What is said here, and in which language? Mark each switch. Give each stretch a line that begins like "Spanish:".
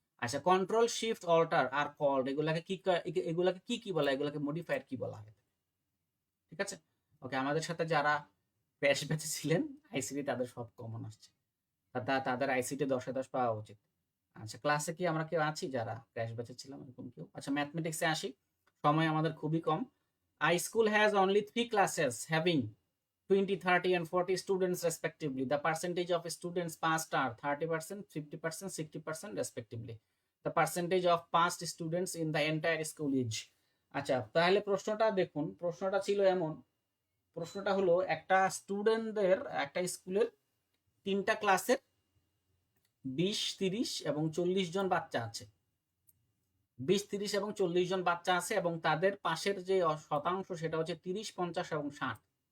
Bangla: আচ্ছা, control shift alter are called, এগুলাকে কি বলা, এগুলাকে মডিফায়ার কি বলা হয়? ঠিক আছে, ওকে। আমাদের সাথে যারা ক্র্যাশ ব্যাচে ছিলেন আইসিটি, তাদের সব কমন আসছে, তাদের আইসিটি 10-এ 10 পাওয়া উচিত। আচ্ছা, ক্লাসে কি আমরা কেউ আছি যারা ক্র্যাশ ব্যাচে ছিলাম এরকম কেউ? আচ্ছা, ম্যাথমেটিক্সে আসি, সময় আমাদের খুবই কম।
English: I school has only 3 classes having 20, 30 and 40 students respectively. The percentage of students passed are 30%, 50%, 60% respectively. The percentage of passed students in the entire school is.
Bangla: আচ্ছা, তাহলে প্রশ্নটা দেখুন, প্রশ্নটা ছিল এমন, প্রশ্নটা হলো একটা স্টুডেন্টদের, একটা স্কুলের 3টা ক্লাসের 20, 30 এবং 40 জন বাচ্চা আছে। 20, 30 এবং 40 জন বাচ্চা আছে এবং তাদের পাশের যে শতাংশ সেটা হচ্ছে 30, 50 এবং 60।